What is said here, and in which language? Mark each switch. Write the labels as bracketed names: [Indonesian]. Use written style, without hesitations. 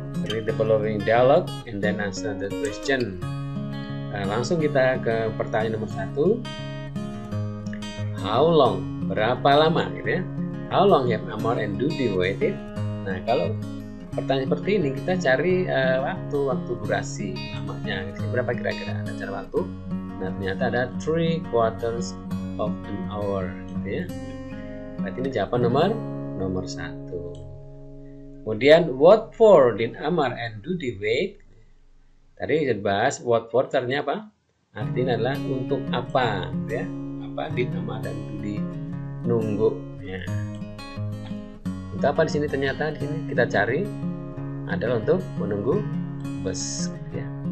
[English] Read the following dialogue and then answer the question. [Indonesian] Langsung kita ke pertanyaan nomor 1. [English] How long? [Indonesian] Berapa lama gitu ya? [English] How long have Amar and Dudi waited? [Indonesian] Nah, kalau pertanyaan seperti ini kita cari waktu durasi lamanya. Berapa kira-kira ada cara waktu? Nah, ternyata ada [English] 3/4 of an hour [Indonesian] gitu ya. Berarti ini jawaban nomor 1. Kemudian [English] what for did Amar and Dudi wait? [Indonesian] Tadi kita bahas [English] what for [Indonesian] artinya apa? Artinya adalah untuk apa gitu ya. Apa did Amar dan Dudi nunggu ya. Untuk apa di sini? Ternyata di sini kita cari adalah untuk menunggu bus ya.